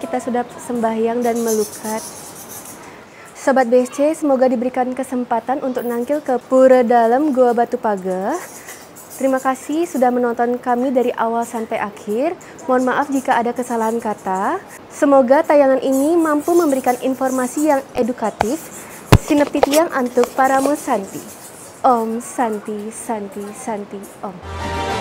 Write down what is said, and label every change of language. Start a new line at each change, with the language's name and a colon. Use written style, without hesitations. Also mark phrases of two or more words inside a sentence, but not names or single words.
Indonesian: Kita sudah sembahyang dan melukat. Sobat BSC, semoga diberikan kesempatan untuk nangkil ke Pura Dalam Goa Batu Pagah. Terima kasih sudah menonton kami dari awal sampai akhir. Mohon maaf jika ada kesalahan kata. Semoga tayangan ini mampu memberikan informasi yang edukatif.
Balinese: Sineptitiang antuk paramu santi.
Sanskrit: Om Santi Santi Santi Om.